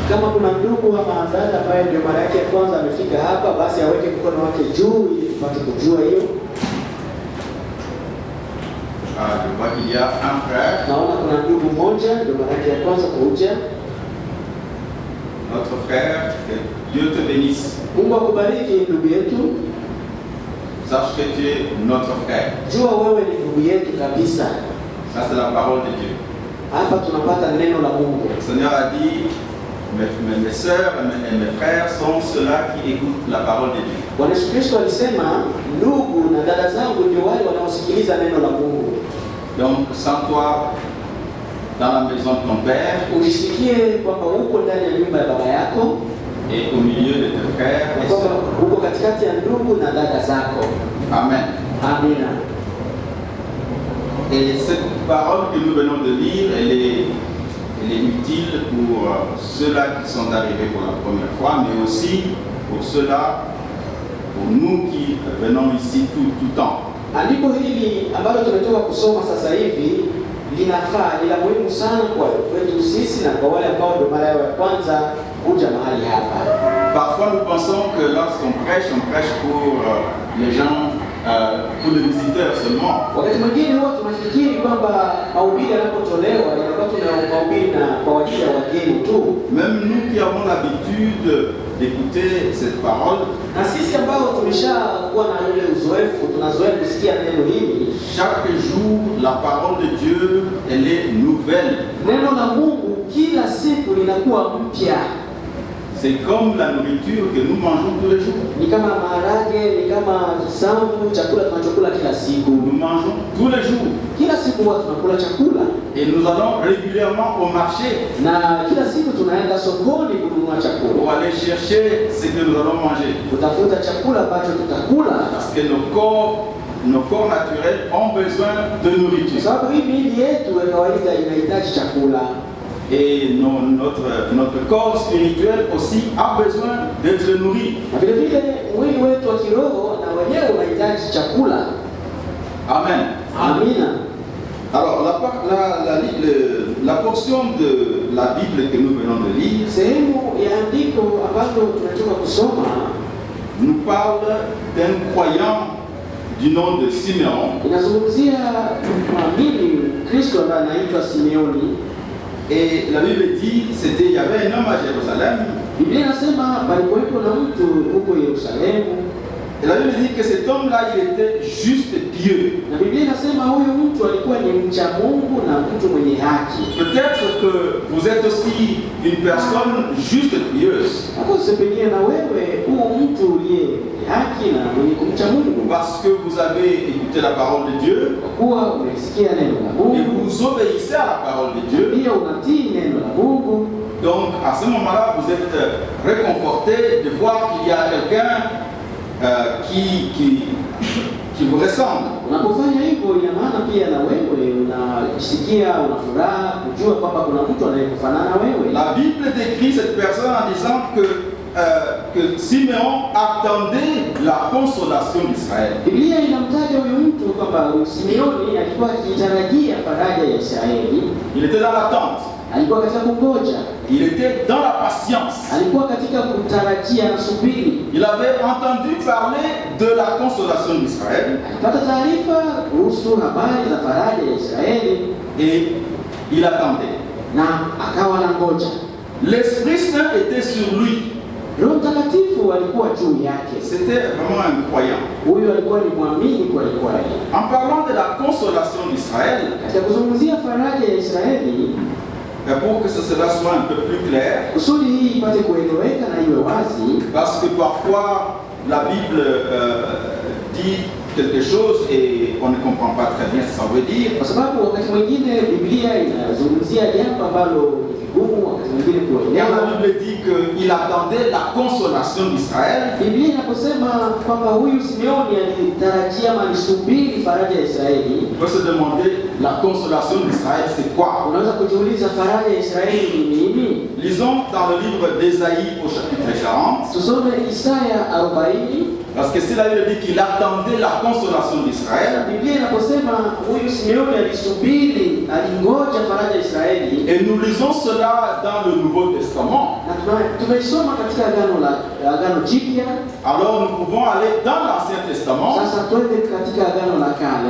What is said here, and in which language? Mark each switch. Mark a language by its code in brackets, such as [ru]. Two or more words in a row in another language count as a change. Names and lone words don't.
[sw] Kama kuna ndugu ama dada ambaye ndio mara yake ya kwanza amefika hapa, basi aweke mkono wake juu ili tupate kujua hiyo. [fr] Je vois qu'il y a un frère. [sw] Naona kuna ndugu mmoja ndio mara yake ya kwanza kuja. [fr] Notre frère, que Dieu te bénisse. [sw] Mungu akubariki ndugu yetu. [fr] Sache que tu es notre frère. [sw] Jua wewe ni ndugu yetu kabisa. [fr] Ça c'est la parole de Dieu. [sw] Hapa tunapata neno la Mungu. [fr] Le Seigneur a dit, mes sœurs et mes frères sont ceux-là qui écoutent la parole de Dieu. [sw] Bwana Yesu Kristo alisema ndugu na dada zangu ndio wale wanaosikiliza neno la Mungu. [fr] Donc sans toi dans la maison de ton père, [sw] Ujisikie kwamba uko ndani ya nyumba ya baba yako [fr] et au milieu de tes frères, [sw] kwamba uko katikati ya ndugu na dada zako. [fr] Amen. [sw] Amina. [fr] Et cette parole que nous venons de lire, elle est utile pour ceux-là qui sont arrivés pour la première fois, mais aussi pour ceux-là, pour nous qui venons ici tout le temps. [sw] Andiko hili ambalo tumetoka kusoma sasa hivi linafaa, ni la muhimu sana kwa kwetu sisi na kwa wale ambao ndio mara yao ya kwanza kuja mahali hapa. [fr] Parfois nous pensons que lorsqu'on prêche, on prêche pour les gens, pour les visiteurs seulement. [sw] Wakati mwingine huwa tunafikiri kwamba mahubiri yanapotolewa inakuwa tunahubiri na kwa ajili ya wageni tu. [fr] Même nous qui avons l'habitude d'écouter cette parole, [sw] na sisi ambao tumeshakuwa na ule uzoefu, tunazoea kusikia neno hili. [fr] Chaque jour, la parole de Dieu, elle est nouvelle. [sw] Neno la Mungu kila siku linakuwa mpya. [fr] C'est comme la nourriture que nous mangeons tous les jours. [sw] Ni kama maharage, ni kama sambu, chakula tunachokula kila siku. [fr] Nous mangeons tous les jours. [sw] Kila siku huwa tunakula chakula. [fr] Et nous allons régulièrement au marché. [sw] Na kila siku tunaenda sokoni kununua chakula. [fr] Pour aller chercher ce que nous allons manger. [sw] Kutafuta chakula ambacho tutakula. [fr] Parce que nos corps naturels ont besoin de nourriture. [sw] Sababu hii miili yetu ya kawaida inahitaji chakula. [fr] Et notre corps spirituel aussi a besoin d'être nourri. [sw] Na vile vile mwili wetu wa kiroho na wenyewe unahitaji chakula. [fr] Amen. [sw] Amina. [fr] Alors la portion de la Bible que nous venons de lire, [sw] sehemu ya andiko ambalo tunatoka kusoma [fr] nous parle d'un croyant du nom de Simeon. [sw] Inazungumzia mwamini Kristo ambaye anaitwa Simeoni. [fr] Et la Bible dit, il y avait un homme à Jérusalem. [sw] Biblia inasema palikuwepo na mtu huko Yerusalemu. [fr] Et la Bible dit que cet homme-là, il était juste Dieu. [sw] Na Biblia inasema huyu mtu alikuwa ni mcha Mungu na mtu mwenye haki. [fr] Peut-être que vous êtes aussi une personne juste pieuse. [sw] Akose pengine na wewe huu mtu uliye haki na mwenye kumcha Mungu. [fr] Parce que vous avez écouté la parole de Dieu. [sw] Kwa umesikia neno la Mungu. [fr] Et vous obéissez à la parole de Dieu. [sw] Pia unatii neno la Mungu. [fr] Donc à ce moment-là, vous êtes réconforté de voir qu'il y a quelqu'un qui vous ressemble. [sw] Unapofanya hivyo ina maana pia na wewe unasikia una furaha kujua kwamba kuna mtu anayekufanana wewe. [fr] La Bible décrit cette personne en disant que Simeon attendait la consolation d'Israël. [sw] Biblia inamtaja huyu mtu kwamba Simeoni alikuwa akitarajia faraja ya Israeli. [fr] Il était dans l'attente. [sw] Alikuwa katika kungoja. [fr] Il était dans la patience. [sw] Alikuwa katika kutarajia na subiri. [fr] Il avait entendu parler de la consolation d'Israël. [sw] Alipata taarifa kuhusu habari za faraja ya Israeli [fr] et il attendait. [sw] Na akawa anangoja. [fr] L'Esprit Saint était sur lui. [sw] Roho Mtakatifu alikuwa juu yake. [fr] C'était vraiment un croyant. [sw] Huyu alikuwa ni mwamini kwa kweli. [fr] En parlant de la consolation d'Israël, [sw] katika kuzungumzia faraja ya Israeli, [fr] pour que cela soit un peu plus clair, [sw] kusudi hii ipate kueleweka na iwe wazi, [fr] parce que parfois la Bible dit quelque chose et on ne comprend pas très bien ce que ça veut dire. [sw] Kwa sababu wakati mwingine Biblia inazungumzia jambo ambalo ni vigumu, wakati mwingine kuelewa. [fr] La Bible dit qu'il qu'il attendait la consolation d'Israël. [sw] Biblia inaposema kwamba huyu Simeoni alitarajia alisubiri faraja ya Israeli. [fr] On peut se demander la consolation d'Israël c'est quoi? [sw] Unaweza kujiuliza faraja ya Israeli ni nini? [fr] Lisons dans le livre d'Ésaïe au chapitre 40. [sw] Tusome Isaya 40. [fr] Parce que c'est là il dit qu'il attendait la consolation d'Israël. [sw] Biblia inaposema huyu Simeoni alisubiri, alingoja faraja ya Israeli. [fr] Et nous lisons cela dans le Nouveau Testament. [sw] Na tumeisoma katika agano jipya. [fr] Alors nous pouvons aller dans l'Ancien Testament. [sw] Sasa twende katika agano la kale.